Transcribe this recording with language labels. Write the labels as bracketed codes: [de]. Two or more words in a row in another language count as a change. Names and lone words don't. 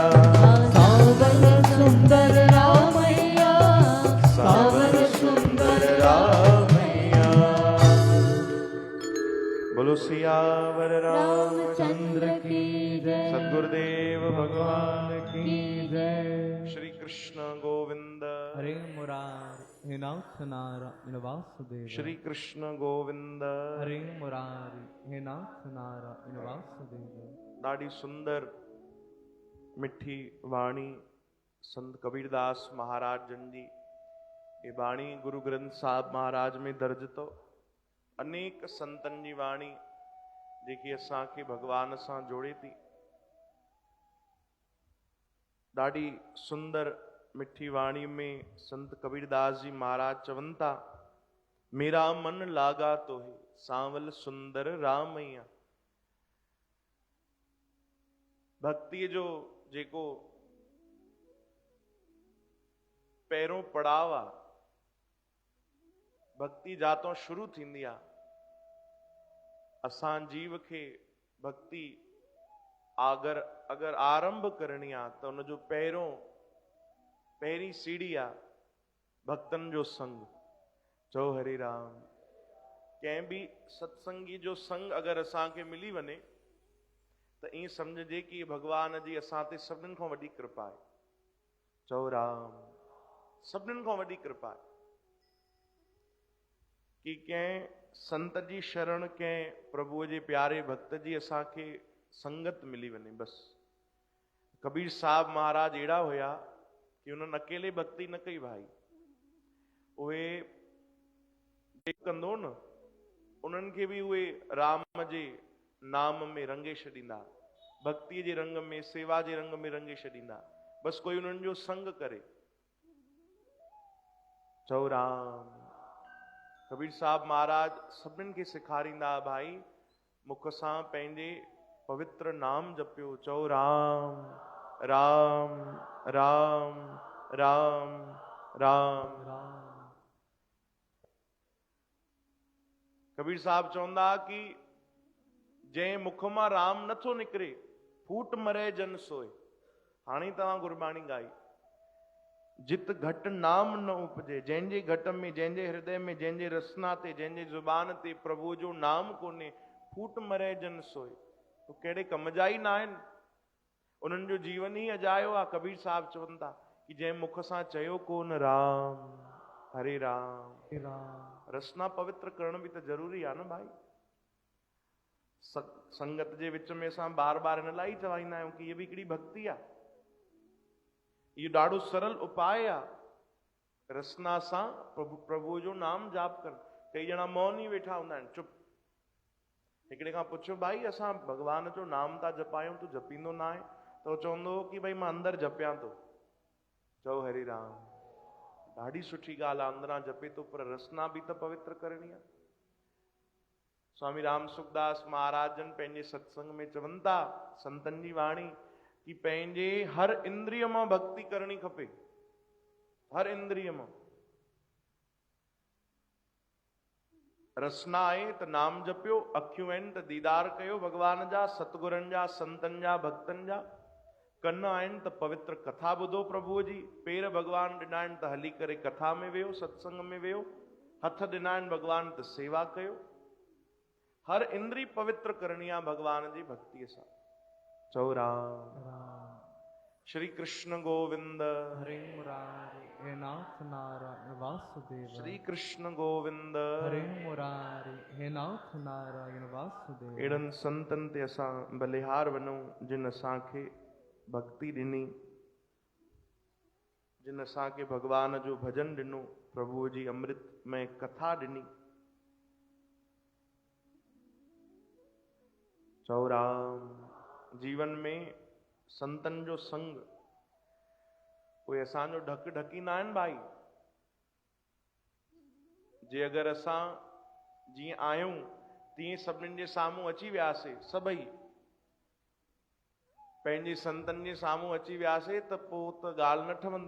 [hi] सावल सुंदर रामैया, सावल सुंदर रामैया। बोलो सियावर रामचंद्र की जय, सद्गुरुदेव भगवान की की जय। श्री कृष्ण गोविंद हरे मुरार हे नाथ नारायण वासुदेव, श्री कृष्ण गोविंद हरे मुरारी हे नाथ नारायण वासुदेव। [sd] ॾाढी सुंदर मिठी वाणी संत कबीरदास महाराज जन जी ये वाणी गुरु ग्रंथ साहिब महाराज में दर्ज तो अनेक संतन जी वाणी जेकी असांखे भगवान सां जोड़े थी। ॾाढी सुंदर मिठी वाणी में संत कबीरदास जी महाराज चवनि था, [hi] मेरा मन लागा तो है सांवल सुंदर रामैया। [sd] भक्ति जो जेको पहिरों पड़ाव आहे, भक्ति जातों शुरू थींदी आहे। असां जीव खे भक्ति अगर आरंभ करणी आहे त उन जो पहिरीं सीढ़ी आहे भक्तन जो संग। चओ हरे राम। कंहिं बि सत्संगी जो संग अगर असांखे मिली वञे त ईअं सम्झजे कि भगवान जी असां ते सभिनीनि खां वॾी कृपा आहे। चओ राम। सभिनीनि खां वॾी कृपा आहे कि कंहिं संत जी शरण, कंहिं प्रभुअ जे प्यारे भक्त जी असांखे संगत मिली वञे बस। कबीर साहब महाराज अहिड़ा हुया कि उन्हनि अकेले भक्ति न कई भाई, उहे कंदो न उन्हनि खे बि उहे राम जे नाम में रंगे छॾींदा, भक्ति जे रंग में, सेवा जे रंग में रंगे छॾींदा। बस कोई उन्हनि जो संग करे। चओ राम। कबीर साहब महाराज सभिनीनि खे सेखारींदा, भाई मुख सां पंहिंजे पवित्र नाम जपियो। चओ राम राम राम राम राम राम। कबीर साहब चवंदा कि जंहिं मुख मां राम नथो निकिरे [hi] फूट मरे जन सोए। [sd] हाणे तव्हां गुरबाणी गाई, [pa] जित घट नाम न उपजे, [sd] जंहिंजे घट में, जंहिंजे हृदय में, जंहिंजे रसना ते, जंहिंजे ज़ुबान ते प्रभु जो नाम कोन्हे, [hi] फूट मरे जन सोए। [sd] तो कहिड़े कम जा ई न आहिनि, उन्हनि जो जीवन ई अजायो आहे। कबीर साहब चवनि था कि जंहिं मुख सां चयो कोन राम हरे राम, रसना पवित्र करण बि त ज़रूरी आहे न भाई। संगत जे विच में असां बार बार इन लाइ चवाईंदा आहियूं कि इहा बि हिकिड़ी भक्ति आहे। इहो ॾाढो सरल उपाय आहे। रसना सां प्रभु जो नाम जाप कर। कई ॼणा मौन ई वेठा हूंदा आहिनि, चुप। हिकिड़े खां पुछो, भाई असां भगवान जो नाम था जपायूं, तूं जपींदो न आहे? त उहो चवंदो कि भाई मां अंदरि जपियां थो। चओ हरि राम। ॾाढी सुठी ॻाल्हि आहे, अंदरां जपे थो, पर रसना बि त पवित्र करणी आहे। स्वामी राम सुखदास महाराज जन पंहिंजे सत्संग में चवनि था, संतन जी वाणी, कि पंहिंजे हर इंद्रिय मां भक्ति करणी खपे। हर इंद्रिय मां। रसना आहे त नाम जपियो, अखियूं आहिनि त दीदार कयो भगवान जा, सतगुरनि जा, संतनि जा, भक्तनि जा। कन आहिनि त पवित्र कथा ॿुधो प्रभुअ जी। पेर भगवान ॾिना आहिनि त हली करे कथा में वियो, सत्संग में वियो। हथ ॾिना आहिनि भगवान त सेवा कयो। हर इंद्री पवित्र करणी आहे भगवान जी भक्तिअ सां। चओ राम। [hi] श्री कृष्ण गोविंद हरे मुरारी हे नाथ नारायण वासुदेव। श्री कृष्ण गोविंद हरे मुरारी हे नाथ नारायण वासुदेव। [sd] अहिड़नि संतनि ते असां बलिहार वञूं जिन असांखे भक्ति ॾिनी। जिन असांखे भगवान जो भजन ॾिनो, प्रभुअ जी अमृत में कथा ॾिनी। चओ राम। जीवन में संतन जो संग कोई असांजो ढक ढकींदा आहिनि भाई। जे अगरि असां जीअं आहियूं तीअं सभिनीनि जे साम्हूं अची वियासीं, सभई पंहिंजे संतनि जे साम्हूं अची वियासीं त पोइ त ॻाल्हि न ठहंदी।